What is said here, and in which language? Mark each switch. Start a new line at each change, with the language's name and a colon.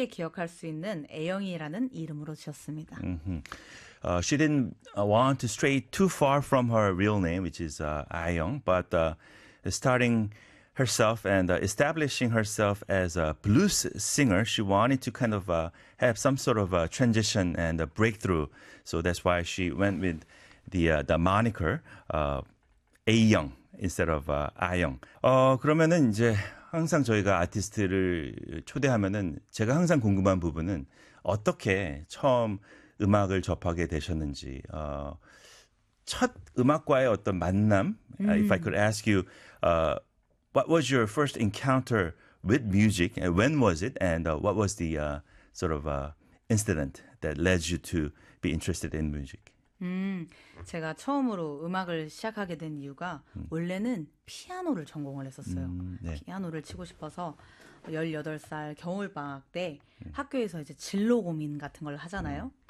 Korean: 기억할 수 있는 애영이라는 이름으로 지었습니다.
English: She didn't want to stray too far from her real name, which is Ayoung, but starting herself and establishing herself as a blues singer, she wanted to kind of have some sort of a transition and a breakthrough. So that's why she went with the moniker Ayoung instead of Ayoung.
Korean: 그러면은 이제 항상 저희가 아티스트를 초대하면은 제가 항상 궁금한 부분은 어떻게 처음 음악을 접하게 되셨는지, 첫 음악과의 어떤 만남.
English: If I could ask you, what was your first encounter with music, and when was it, and what was the sort of incident that led you to be interested in music?
Korean: 제가 처음으로 음악을 시작하게 된 이유가 원래는 피아노를 전공을 했었어요. 피아노를 치고 싶어서 18살 겨울방학 때 학교에서 이제 진로 고민 같은 걸 하잖아요.